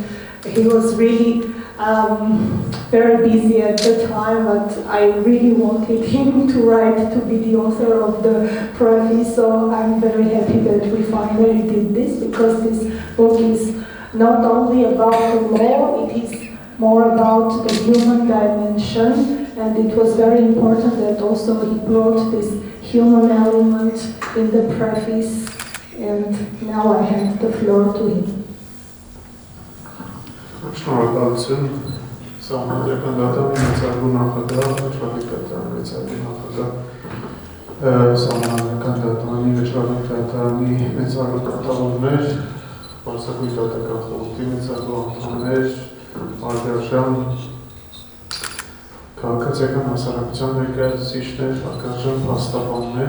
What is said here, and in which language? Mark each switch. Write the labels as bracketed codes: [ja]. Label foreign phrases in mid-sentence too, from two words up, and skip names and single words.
[en] he was really very busy at the time, but I really wanted him to write, to be the author of the preface, so I'm very happy that we finally did this, because this book is not only about the law, it is more about the human dimension, and it was very important that also he brought this human element in the preface, and now I hand the floor to him. [hy] Շնորհակալություն Սահմանադրական դատարանի մեծարգուն նախագահ, վճռական մեծարգուն նախագահ, Սահմանադրական դատարանի, վճռական դատարանի մեծարգուն կատարողներ, Պարսակույն դատական խորհրդի մեծարգուն անդամներ, Արգարժան, քաղաքացիական հասարակության ներկայացուցիչներ, հարգարժան փաստաբաններ,